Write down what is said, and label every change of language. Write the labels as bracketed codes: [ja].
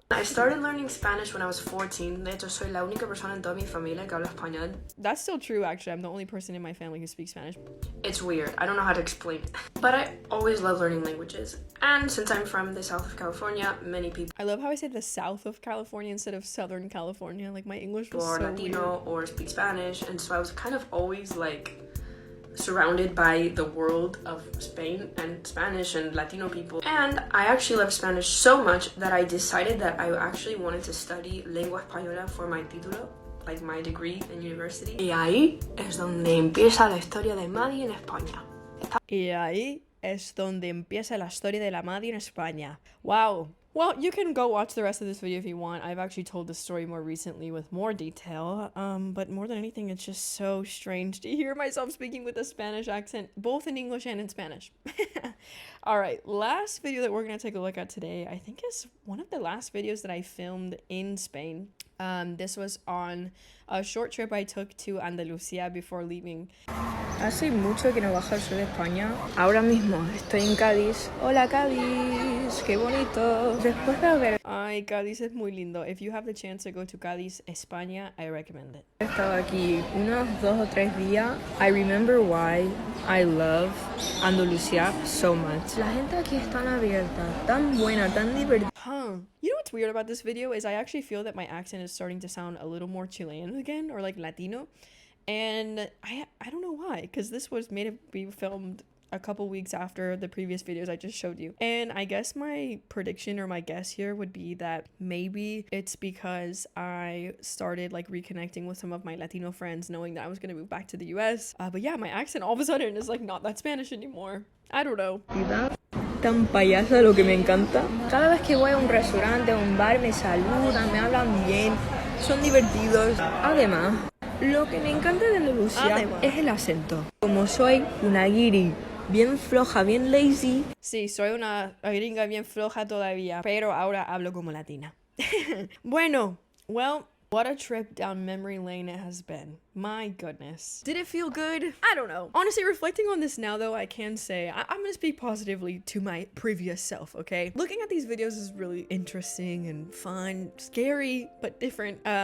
[en] I started learning Spanish when I was 14. [es] De hecho, soy la única persona en toda mi familia que habla español. [en] That's still true, actually. I'm the only person in my family who speaks Spanish. It's weird. I don't know how to explain it. But I always love learning languages. And since I'm from the south of California, many people I love how I say the south of California instead of southern California. Like, my English was are so Latino or speak Spanish. And so I was kind of always like surrounded by the world of Spain and Spanish and Latino people. And I actually love Spanish so much that I decided that I actually wanted to study lengua española for my título, like my degree in university. [es] Y ahí es donde empieza la historia de Maddie en España. Y ahí es donde empieza la historia de la Maddie en España. [en] Wow. Well, you can go watch the rest of this video if you want. I've actually told this story more recently with more detail. But more than anything, it's just so strange to hear myself speaking with a Spanish accent, both in English and in Spanish. All right, last video that we're going to take a look at today, I think is one of the last videos that I filmed in Spain. This was on a short trip I took to Andalucía before leaving. [es] Hace mucho que no bajo al sur de España. Ahora mismo estoy en Cádiz. Hola Cádiz, qué bonito. Después de haber Ay, Cádiz es muy lindo. [en] If you have the chance to go to Cádiz, España, I recommend it. [es] estado aquí unos 2 o 3 días, [en] I remember why I love Andalucía so much. [es] La gente aquí es tan abierta, tan buena, tan divertida. Huh. [en] You know what's weird about this video is I actually feel that my accent is starting to sound a little more Chilean again, or like Latino. And I don't know why, because this was made to be filmed a couple weeks after the previous videos I just showed you. And I guess my prediction or my guess here would be that maybe it's because I started like reconnecting with some of my Latino friends knowing that I was going to move back to the US. But yeah, my accent all of a sudden is like not that Spanish anymore. I don't know. [es] Tan payasa, lo que me encanta. Cada vez que voy a un restaurante, a un bar, me saludan, me hablan bien, son divertidos. Además, lo que me encanta de Andalucía es el acento. Como soy una guiri bien floja, bien lazy. Sí, soy una gringa bien floja todavía, pero ahora hablo como latina. Bueno, [en] well, what a trip down memory lane it has been. My goodness. Did it feel good? I don't know. Honestly, reflecting on this now, though, I can say I'm gonna speak positively to my previous self, okay? Looking at these videos is really interesting and fun, scary, but different.